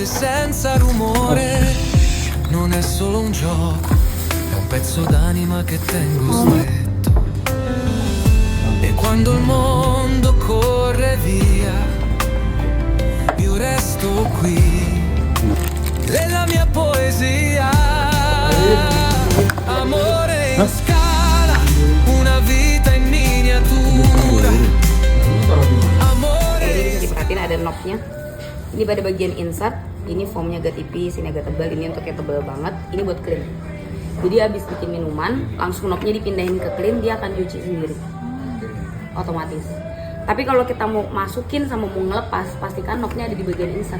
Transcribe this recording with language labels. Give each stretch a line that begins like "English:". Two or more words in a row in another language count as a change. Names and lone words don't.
Italian: senza rumore, non è solo un gioco, è un pezzo d'anima che tengo stretto, e quando il mondo corre via, io resto qui, nella mia poesia, amore in scala, una vita in miniatura, amore.
Indonesian: Ini diperhatiin ada knob-nya. Ini pada bagian insert, ini foamnya agak tipis, ini agak tebal, ini untuk yang tebal banget, ini buat clean. Jadi habis bikin minuman, langsung knobnya dipindahin ke clean, dia akan cuci sendiri, otomatis. Tapi kalau kita mau masukin sama mau ngelepas, pastikan knobnya ada di bagian insert.